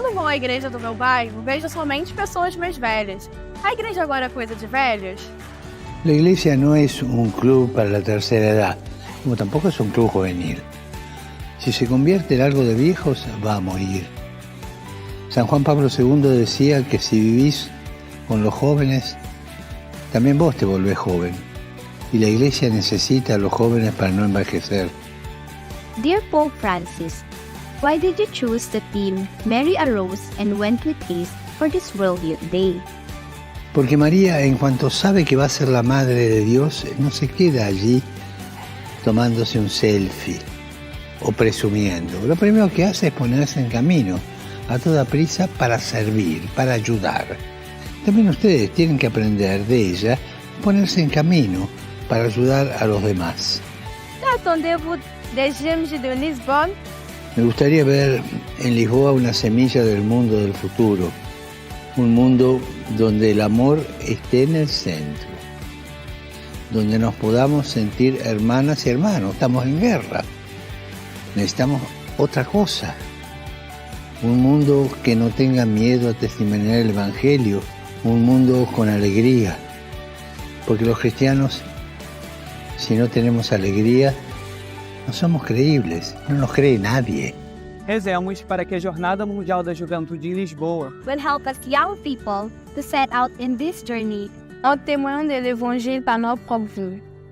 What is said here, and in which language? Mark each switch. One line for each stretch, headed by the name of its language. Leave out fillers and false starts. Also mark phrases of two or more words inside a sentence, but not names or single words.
Portuguese: à igreja do meu bairro, vejo somente pessoas mais velhas. A igreja agora é coisa de velhos?
Spanish: La iglesia no es un club para la tercera edad, como tampoco es un club juvenil. Si se convierte en algo de viejos, va a morir. San Juan Pablo II decía que si vivís con los jóvenes, también vos te volvés joven. Y la iglesia necesita a los jóvenes para no envejecer.
English: Dear Pope Francis, why did you choose the theme Mary arose and went with haste for this World Youth Day?
Spanish: Porque María, en cuanto sabe que va a ser la Madre de Dios, no se queda allí tomándose un selfie o presumiendo. Lo primero que hace es ponerse en camino, a toda prisa, para servir, para ayudar. También ustedes tienen que aprender de ella a ponerse en camino para ayudar a los demás.
French: Attendez-vous des Jeunes de Lisbonne?
Spanish: Me gustaría ver en Lisboa una semilla del mundo del futuro. Un mundo donde el amor esté en el centro, donde nos podamos sentir hermanas y hermanos. Estamos en guerra, necesitamos otra cosa, un mundo que no tenga miedo a testimoniar el Evangelio, un mundo con alegría, porque los cristianos, si no tenemos alegría, no somos creíbles, no nos cree nadie.
Portuguese: Rezemos para que a Jornada Mundial da Juventude em Lisboa
English: Will help us young people to set out in this journey
French: En témoin de l'évangile par notre propre vie.